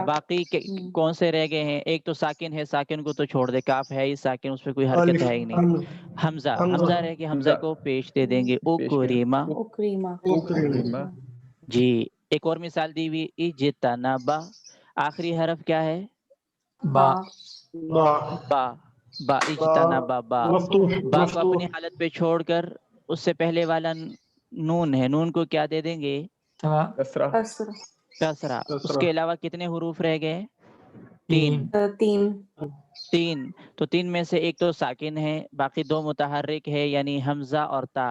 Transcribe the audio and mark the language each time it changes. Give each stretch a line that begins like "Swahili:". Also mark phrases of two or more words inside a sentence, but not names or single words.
Urdu: باقی کون سے رہ گئے ہیں؟ ایک تو ساکن ہے، ساکن کو تو چھوڑ دے، کاف ہے ہی ساکن، اس پہ کوئی حرکت ہے ہی نہیں. حمزہ. حمزہ رہ گیا، حمزہ کو پیش دے دیں گے. اکریمہ. اکریمہ. اکریمہ. جی. ایک اور مثال دی ہوئی اجتنبا، آخری حرف کیا ہے؟ با. با. با. با. اجتنبا با. مفتوح. با کو اپنی حالت پہ چھوڑ کر اس سے پہلے والا نون ہے، نون کو کیا دے دیں گے؟ کسرہ. کسرہ. کسرہ. اس کے علاوہ کتنے حروف رہ گئے؟ تین. تین. تین. تو تین میں سے ایک تو ساکن ہے، باقی دو متحرک ہے، یعنی حمزہ اور تا.